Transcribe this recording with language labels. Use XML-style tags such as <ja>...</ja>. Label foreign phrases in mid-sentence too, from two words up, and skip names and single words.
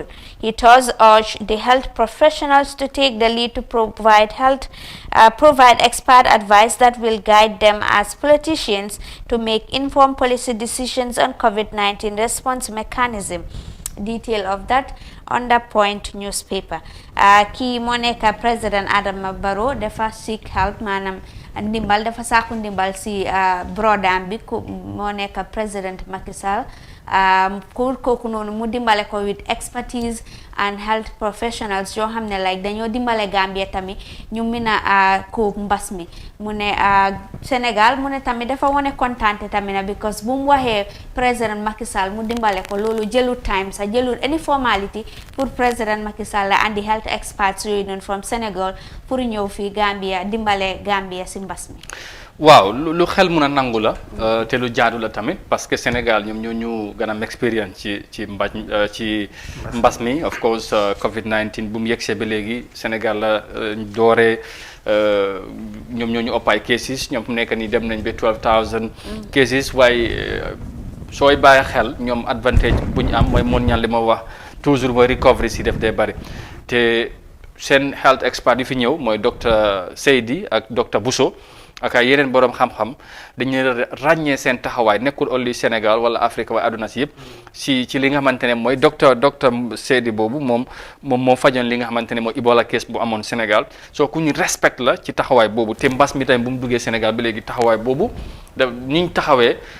<en>He thus urged the health professionals to take the lead to provide expert advice that will guide them as politicians to make informed policy decisions on COVID-19 response mechanism. Detail of that on the Point newspaper.</en> <wo>Ki Monica President Adama Barrow dafa</wo> <en>seek help</en> <wo>manam ndimbal dafa sàkku ndimbal si brodam bi ku moo nekk President Macky Sall kooku noonu mu dimbale ko</wo> <en>with expertise and health professionals</en> <wo>yoo xam ne like dañoo dimbale Gambia tamit ñu mën a ko mbas mi mu ne Sénégal mu ne tamit dafa wone kontaante tamit na because bu mu waxee President Macky Sall mu dimbale ko loolu jëlut time sa jëlut</wo> <en>any formality</en> <wo>pour President Macky Sall</wo> <en>and the health experts</en> <wo>yooyu noonu from Sénégal pour ñëw fii Gambia dimbale Gambia si mbas mi. waaw lu xel mun a nangu la te lu jaadu la tamit parce que Sénégal ñoom ñoo ñu gën a am expérience ci mbas mi</wo> <en>of course</en> <wo>COVID-19 bu mu yegsee ba léegi Sénégal la dooree ñoom ñoo ñu ëpp ay cases ñoom fu nekk nii dem nañ ba 12,000 cases waaye sooy bàyyi xel ñoom advantage bu ñu am mooy mon ñaan li ma wax toujours mooy recovery si def dee bari te seen</wo> <en>health expert</en> <wo>yi fi ñëw mooy docteur Seydi ak docteur Bousso ak ay yeneen borom xam-xam dañuy ràññee seen taxawaay nekkul only Sénégal wala Afrique waaye àdduna si yëpp ci li nga xamante ne mooy docteur Seydi boobu moom moo fajoon li nga xamante ne mooy Ebola case bu amoon Sénégal soo ku ñu respect la ci taxawaay boobu te mbas mi tamit bu mu duggee Sénégal ba léegi taxawaay boobu niñ taxawee</wo>